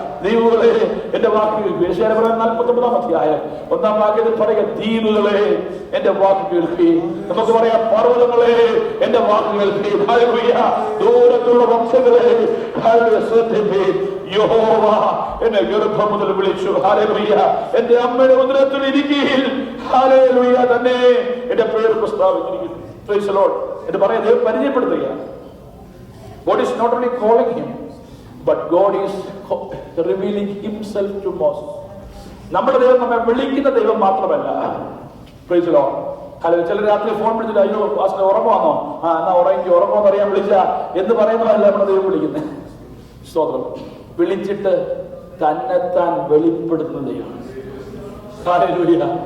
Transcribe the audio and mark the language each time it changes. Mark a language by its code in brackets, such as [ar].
[ml] ദൈവങ്ങളെ, എന്റെ വാക്കുകൾ 49 അധ്യായം 1 വാക്യത്തിൽ പറയുക, ദ്വീപുകളെ എന്റെ വാക്ക് കേൾക്കുകയും, നമുക്ക് പറയാം പർവ്വതങ്ങളെ എന്റെ വാക്ക് കേൾക്കുകയും, ഹല്ലേലൂയ, ദൂരത്തുള്ള വംശങ്ങളെ ശ്രദ്ധിപ്പീൻ. യഹോവ എന്നെ ഗർഭം മുതൽ വിളിച്ചു. ഹല്ലേലൂയ. എന്റെ അമ്മയുടെ ഉദരത്തിൽ ഇരിക്കുകയിൽ ഹല്ലേലൂയ തന്നെ എന്റെ പേര് പ്രസ്താവിച്ചിരിക്കുന്നു. [en] praise the lord [ml] എന്ന് പറയുന്നത് പരിചയപ്പെടുത്തുകയാണ്. [en] God is not only calling him, but God is revealing himself to Moses. [ml] നമ്മുടെ ദൈവം നമ്മെ വിളിക്കുന്ന ദൈവം മാത്രമല്ല. [en] Praise the lord. [ml] ഹല്ലേലൂയ. ചില രാത്രി ഫോൺ വിളിച്ചിട്ട് അയ്യോ പാസ്റ്റർ ഉറങ്ങുവാന്നോ, എന്നാ ഉറങ്ങുമെന്ന് അറിയാൻ വിളിച്ച എന്ന് പറയുന്നതല്ല നമ്മുടെ ദൈവം വിളിക്കുന്നത്. സ്തോത്രം. വിളിച്ചിട്ട് തന്നെത്താൻ വെളിപ്പെടുത്തുന്ന ദൈവം. ഹല്ലേലൂയ.